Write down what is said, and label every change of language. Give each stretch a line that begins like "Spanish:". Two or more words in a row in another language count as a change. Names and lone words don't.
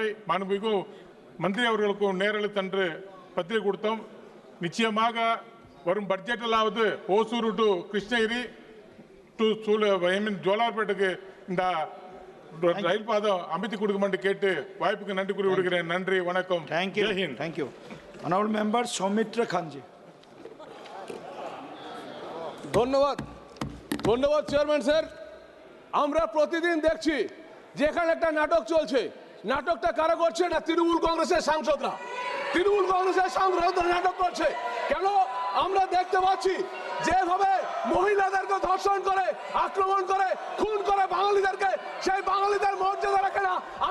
Tamil: மாண்புமிகு மந்திரி அவர்களுக்கும் நேரில் சென்று பத்திரிகை கொடுத்தோம். நிச்சயமாக வரும் பட்ஜெட்டிலாவது ஓசூர் டு கிருஷ்ணகிரி டு ஜோலார்பேட்டுக்கு இந்த ரயில் பாதம் அமைத்து கொடுக்குமாறு கேட்டு வாய்ப்புக்கு நன்றி கூறி விடுகிறேன். நன்றி, வணக்கம்.
English: thank you. honourable member सौमित्र खान जी।
Bangla: ধন্যবাদ
English: chairman sir.
Bangla: আমরা প্রতিদিন দেখছি যেখানে একটা নাটক চলছে, নাটকটা কারা করছে না তৃণমূল কংগ্রেসের সাংসদরা। তৃণমূল কংগ্রেসের সাংসদরা নাটক করছে কেন? আমরা দেখতে পাচ্ছি যেভাবে মহিলাদেরকে ধর্ষণ করে, আক্রমণ করে, খুন করে বাঙালিদেরকে, সেই বাঙালিদের মর্যাদা রাখে না।